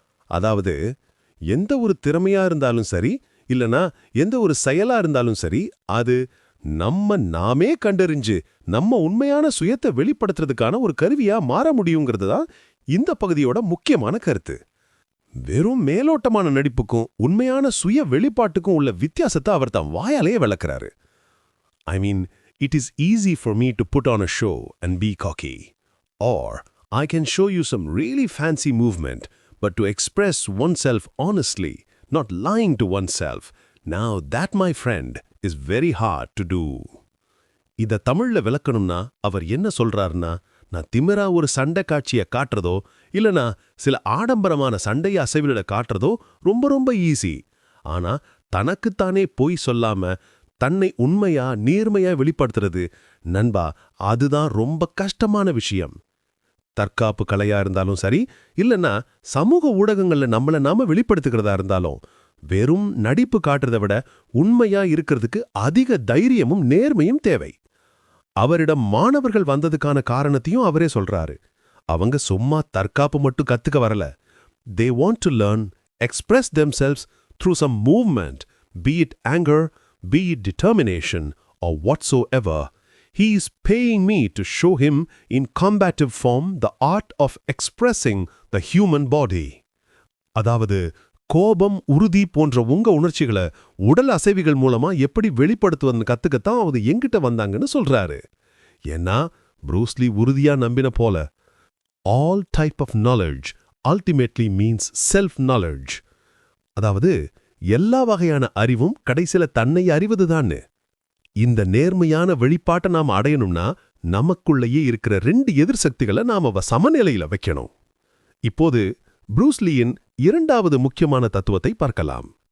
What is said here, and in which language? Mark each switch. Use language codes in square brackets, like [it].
[ta] அதாவது எந்த ஒரு திறமையா இருந்தாலும் சரி, இல்லனா எந்த ஒரு செயலா இருந்தாலும் சரி, அது நாமே கண்டறிஞ்சு நம்ம உண்மையான சுயத்தை வெளிப்படுத்துறதுக்கான ஒரு கருவியா மாற முடியுங்கிறது தான் இந்த பகுதியோட முக்கியமான கருத்து. வெறும் மேலோட்டமான நடிப்புக்கும் உண்மையான சுய வெளிப்பாட்டுக்கும் உள்ள வித்தியாசத்தை அவர் தான் வாயாலேயே விளக்குறாரு. [en] I mean, it is easy for me to put on a show and be cocky. Or I can show you some really fancy movement, but to express oneself honestly, not lying to oneself, now that, my friend, is very hard to do. [ta] இத தமிழ்ல விளக்கணும்னா அவர் என்ன சொல்றாருன்னா, நான் திமிரா ஒரு சண்டை காட்சியை காட்டுறதோ இல்லனா சில ஆடம்பரமான சண்டையை அசைவிட காட்டுறதோ ரொம்ப ரொம்ப ஈஸி. ஆனா தனக்குத்தானே பொய் சொல்லாம தன்னை உண்மையா நேர்மையா வெளிப்படுத்துறது, நண்பா, அதுதான் ரொம்ப கஷ்டமான விஷயம். தற்காப்பு கலையா இருந்தாலும் சரி, இல்லைன்னா சமூக ஊடகங்கள்ல நம்மள நாம வெளிப்படுத்துகிறதா இருந்தாலும், வெறும் நடிப்பு காட்டுறதை விட உண்மையா இருக்கிறதுக்கு அதிக தைரியமும் நேர்மையும் தேவை. அவரிடம் மாணவர்கள் வந்ததுக்கான காரணத்தையும் அவரே சொல்றாரு. அவங்க சும்மா தற்காப்பு மட்டும் கத்துக்க வரல. [en] They want to learn, express themselves through some movement, be it anger, be it determination, or whatsoever. He is paying me to show him in combative form the art of expressing the human body. [ta] அதாவது கோபம், உறுதி போன்ற உங்க உணர்ச்சிகளை உடல் அசைவுகள் மூலமா எப்படி வெளிப்படுத்துவதுன்னு கத்துக்கத்தான் அவங்க எங்கிட்ட வந்தாங்கன்னு சொல்றாரு. ஏன்னா ப்ரூஸ்லி உறுதியா நம்பின போல, [en] all type of knowledge ultimately means self-knowledge. [ta] அதாவது எல்லா வகையான அறிவும் கடைசில தன்னை அறிவதுதான்னு. இந்த நேர்மையான வெளிப்பாட்டை நாம் அடையணும்னா நமக்குள்ளேயே இருக்கிற 2 எதிர் சக்திகளை நாம சமநிலையில வைக்கணும். இப்போது ப்ரூஸ்லியின் 2வது முக்கியமான தத்துவத்தை பார்க்கலாம்.